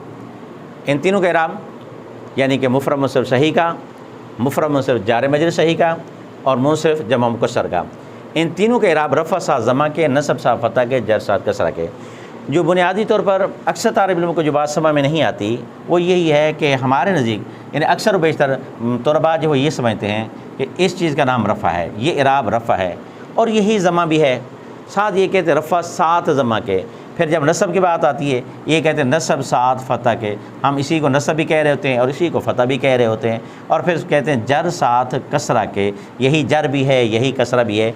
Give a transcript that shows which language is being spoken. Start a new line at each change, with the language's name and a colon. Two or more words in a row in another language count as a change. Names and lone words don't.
Urdu: ان تینوں کا اعراب یعنی کہ مفرد منصرف صحیح کا، مفرد منصرف جار مجرور صحیح کا اور منصرف جمع مکسر کا، ان تینوں کے اعراب رفع ساتھ ضمہ کے، نصب ساتھ فتح کے، جر ساتھ کسرہ کے۔ جو بنیادی طور پر اکثر طالب علموں کو جو بات سمجھ میں نہیں آتی وہ یہی ہے کہ ہمارے نزدیک یعنی اکثر و بیشتر طلباء جو وہ یہ سمجھتے ہیں کہ اس چیز کا نام رفع ہے، یہ اعراب رفع ہے اور یہی ضمہ بھی ہے، ساتھ یہ کہتے ہیں رفع ساتھ ضمہ کے۔ پھر جب نصب کی بات آتی ہے یہ کہتے ہیں نصب ساتھ فتح کے، ہم اسی کو نصب بھی کہہ رہے ہوتے ہیں اور اسی کو فتح بھی کہہ رہے ہوتے ہیں، اور پھر کہتے ہیں جر ساتھ کسرہ کے، یہی جر بھی ہے یہی کسرہ بھی ہے۔